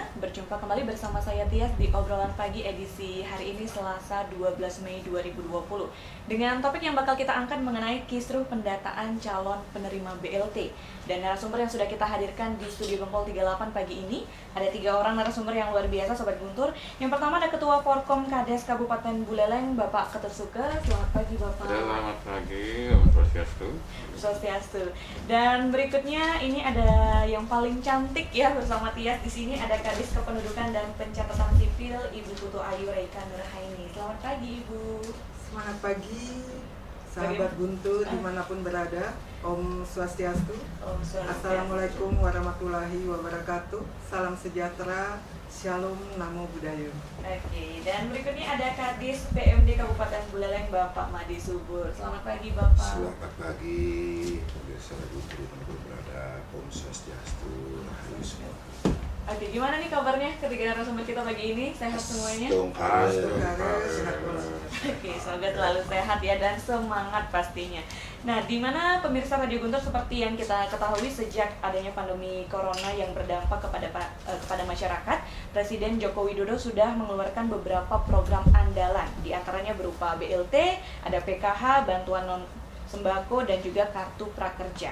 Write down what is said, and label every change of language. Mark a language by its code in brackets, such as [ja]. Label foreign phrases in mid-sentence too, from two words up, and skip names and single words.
[id] Berjumpa kembali bersama saya Tias di obrolan pagi edisi hari ini Selasa 12 Mei 2020 dengan topik yang bakal kita angkat mengenai kisruh pendataan calon penerima BLT. Dan narasumber yang sudah kita hadirkan di studio Gempol 38 pagi ini ada 3 orang narasumber yang luar biasa Sobat Guntur. Yang pertama ada Ketua Forkom Kades Kabupaten Buleleng Bapak Ketut Suke. Selamat pagi Bapak. Selamat pagi, [sa] Om Swastiastu. [id] Swastiastu. Dan berikutnya ini ada yang paling cantik ya bersama Tias di sini ada Kadis Kependudukan dan Pencatatan Sipil Ibu Putu Ayu Reika Nurhaini. Selamat pagi Ibu. Semangat pagi, sahabat Guntur dimanapun berada. [sa] Om Swastiastu. Om Swastiastu. [ar] Assalamualaikum warahmatullahi wabarakatuh. [id] Salam sejahtera. Shalom, [pi] Namo Buddhaya. [id] Oke, dan berikutnya ada Kadis PMD Kabupaten Buleleng Bapak Madi Subur. Selamat pagi Bapak. Selamat pagi, pemirsa Guntur dimanapun berada. [sa] Om Swastiastu, [id] rahayu semua. Oke, gimana nih kabarnya ketiga narasumber kita pagi ini? Sehat semuanya? Sehat pula. Oke, semoga selalu sehat ya dan semangat pastinya. Nah, di mana pemirsa Radio Guntur seperti yang kita ketahui sejak adanya pandemi corona yang berdampak kepada masyarakat, Presiden Joko Widodo sudah mengeluarkan beberapa program andalan, di antaranya berupa BLT, ada PKH, bantuan non sembako dan juga kartu prakerja.